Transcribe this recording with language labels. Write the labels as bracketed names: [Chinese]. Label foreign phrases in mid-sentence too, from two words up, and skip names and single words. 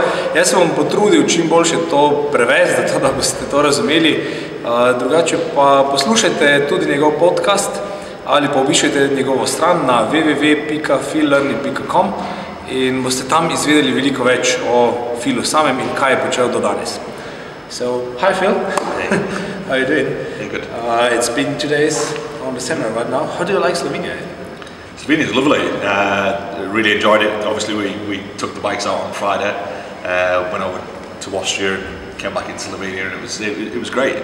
[Slovenian] Jaz se bom potrudil čim boljše to prevesti, zato da boste to razumeli. Drugače pa poslušajte tudi njegov podcast ali pa obiščite njegovo stran na www.phillearney.com in boste tam izvedeli veliko več o Philu samem in kaj je počel do danes. [English] So, hi Phil. Hey. How are you doing? Very good. It's been 2 days on the seminar right now. How do you like Slovenia? Slovenia is lovely. Really enjoyed it. Obviously, we took the bikes out on Friday, went over to Austria, and came back into Slovenia, and it was great.